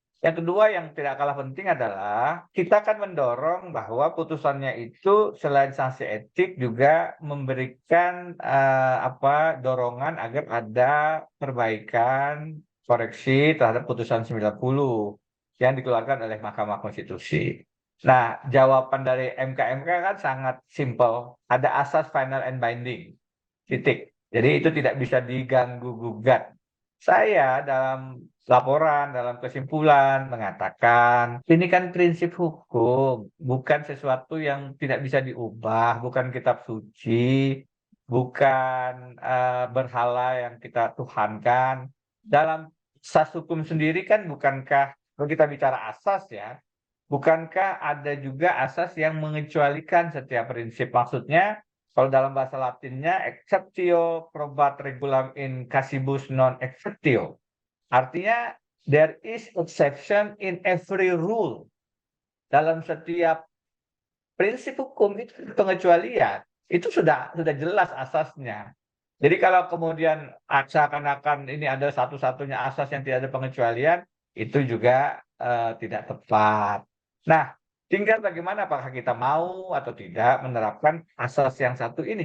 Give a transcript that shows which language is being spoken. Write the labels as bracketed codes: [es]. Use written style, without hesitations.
[id] Yang kedua yang tidak kalah penting adalah kita akan mendorong bahwa putusannya itu selain sanksi etik juga memberikan dorongan agar ada perbaikan koreksi terhadap putusan 90 yang dikeluarkan oleh Mahkamah Konstitusi. Nah, jawaban dari MK kan sangat simpel. Ada asas final and binding. Titik. Jadi itu tidak bisa diganggu gugat. Saya dalam laporan, dalam kesimpulan mengatakan ini kan prinsip hukum, bukan sesuatu yang tidak bisa diubah, bukan kitab suci, bukan berhala yang kita tuhankan. Dalam asas hukum sendiri kan bukankah, kalau kita bicara asas ya, bukankah ada juga asas yang mengecualikan setiap prinsip? Maksudnya kalau dalam bahasa Latinnya [la] exceptio probat regulam in casibus non exceptio. [id] Artinya [en] there is exception in every rule. [id] Dalam setiap prinsip hukum itu pengecualian. Itu sudah jelas asasnya. Jadi kalau kemudian seakan-akan ini ada satu-satunya asas yang tidak ada pengecualian, itu juga tidak tepat. Nah, tinggal bagaimana apakah kita mau atau tidak menerapkan asas yang satu ini.